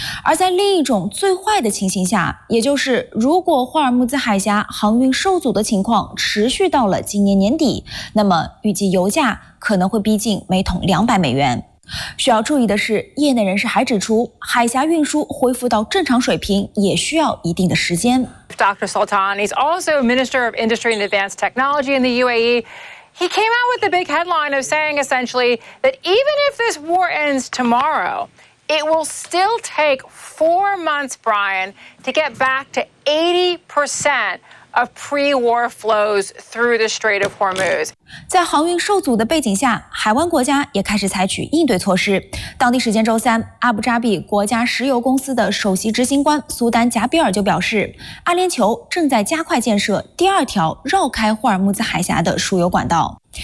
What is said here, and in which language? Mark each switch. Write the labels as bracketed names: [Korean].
[Chinese] 而在另一种最坏的情形下，也就是如果霍尔木兹海峡航运受阻的情况持续到了今年年底，那么预计油价可能会逼近每桶200美元。需要注意的是，业内人士还指出，海峡运输恢复到正常水平也需要一定的时间。 [English] Dr. Sultan, he's also Minister of Industry and Advanced Technology in the UAE. He came out with the big headline of saying essentially that even if this war ends tomorrow, it will still take 4 months, Brian, to get back to 80%of pre-war flows through the Strait of Hormuz. [Chinese] 在航运受阻的背景下，海湾国家也开始采取应对措施。当地时间周三，阿布扎比国家石油公司的首席执行官苏丹·贾比尔就表示，阿联酋正在加快建设第二条绕开霍尔木兹海峡的输油管道。